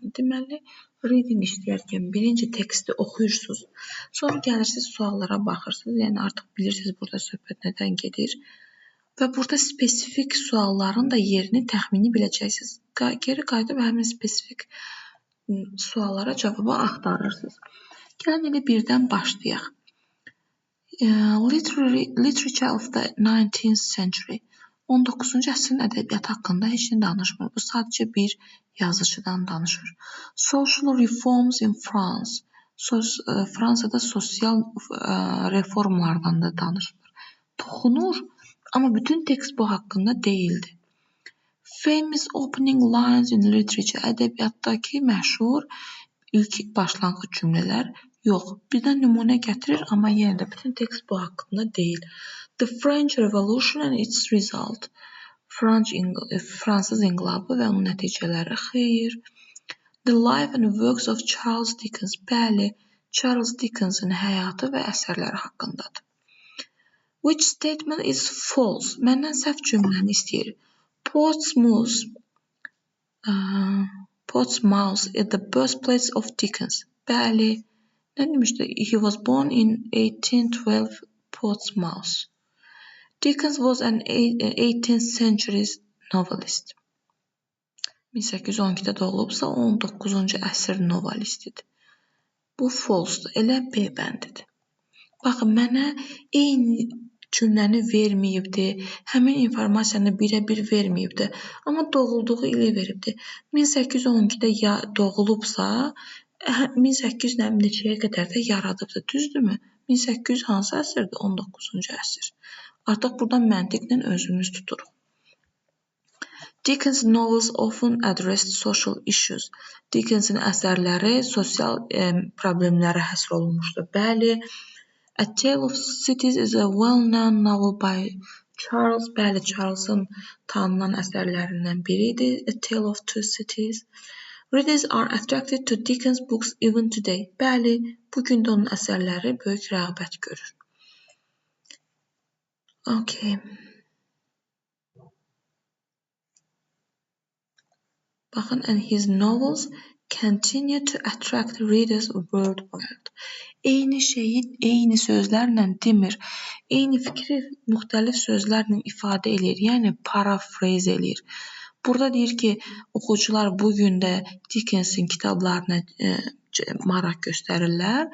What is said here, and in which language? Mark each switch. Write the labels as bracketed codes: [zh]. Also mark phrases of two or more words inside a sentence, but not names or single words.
[az] Deməli, reading işləyərkən birinci teksti oxuyursunuz, sonra gəlirsiniz suallara baxırsınız. Yəni artıq bilirsiniz burada söhbət nədən gedir və burada spesifik sualların da yerini təxmini biləcəksiniz. Geri qayıdıb həmin spesifik suallara cavabı axtarırsınız. Gəlin elə birdən başlayaq. [en] Literature of the 19th century. [az] 19-cu əsrin ədəbiyyatı haqqında heç nə danışmır. Bu sadəcə bir yazıcıdan danışır. [en] Social reforms in France. [az] Fransada sosial reformlardan da danışılır. Toxunur, amma bütün tekst bu haqqında deyildi. [en] Famous opening lines in literature. [az] Ədəbiyyatdakı məşhur ilk başlanğıc cümlələr yox. Birdən nümunə gətirir, amma yenə də bütün tekst bu haqqında deyil. [en] The French Revolution and its result. [az] Fransız inqilabı və onun nəticələri. Xeyr. [en] The life and works of Charles Dickens. [az] Bəli, Charles Dickens'in həyatı və əsərləri haqqındadır. [en] Which statement is false? [az] Məndən səhv cümləni istəyir. [en] Portsmouth is the birthplace of Dickens. [az] Bəli. Nə demişdi? [en] He was born in 1812 Portsmouth. Dickens was an 18th century novelist. [az] 1812-də doğulubsa 19-cu əsr novelistidir. Bu false-dur. Elə B bəndidir. Baxın, mənə eyni cümləni verməyibdi. Həmin informasiyanı birə-bir verməyibdi. Amma doğulduğu ili veribdi. 1812-də doğulubsa 1800 neçəyə qədər də yaradıbdı. Düzdürmü? 1800 hansı əsrdir? 19-cu əsr. Artıq buradan məntiqlə özümüz tuturuq. [en] Dickens novels often addressed social issues. [az] Dickens'in əsərləri sosial problemlərə həsr olunmuşdur. Bəli. [en] A Tale of Cities is a well-known novel by Charles. [az] Bəli, Charles'ın tanınan əsərlərindən biridir. [en] A Tale of Two Cities. Readers are attracted to Dickens books even today. [az] Bəli, bugün də onun əsərləri böyük rəğbət görür. Okay. Baxın, [en] and his novels continue to attract readers worldwide. [az] Eyni şeyi eyni sözlərlə demir. Eyni fikri müxtəlif sözlərlə ifadə edir. Yəni paraphrase edir. Burada deyir ki, oxucular bugün də Dickens'in kitablarına maraq göstərirlər.